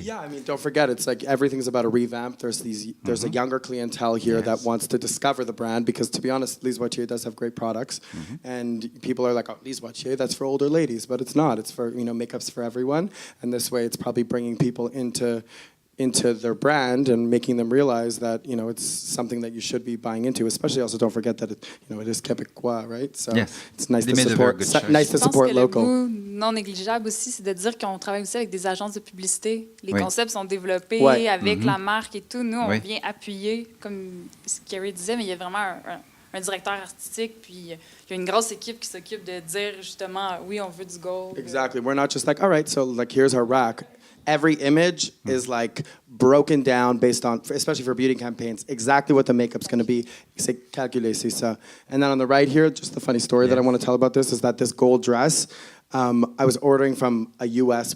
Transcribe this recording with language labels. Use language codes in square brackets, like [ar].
[en] Yeah, I mean, don't forget, it's like everything's about a revamp. There's a younger clientele here that wants to discover the brand, because to be honest, Lise Watier does have great products, and people are like, oh, Lise Watier, that's for older ladies, but it's not. It's for, you know, makeup's for everyone, and this way it's probably bringing people into their brand and making them realize that, you know, it's something that you should be buying into. Especially, also don't forget that it is Québécois, right? So it's nice to support local. [fr] Le goût non négligeable aussi, c'est de dire qu'on travaille aussi avec des agences de publicité. Les concepts sont développés avec la marque et tout. Nous, on vient appuyer, comme ce Carrie disait, mais il y a vraiment un directeur artistique, puis il y a une grosse équipe qui s'occupe de dire justement, oui, on veut du gold. [en] Exactly. We're not just like, all right, so like here's our rack. Every image is like broken down based on, especially for beauty campaigns, exactly what the makeup's going to be. [fr] C'est calculé, c'est ça. [en] And then on the right here, just the funny story that I want to tell about this is that this gold dress, I was ordering from a U.S.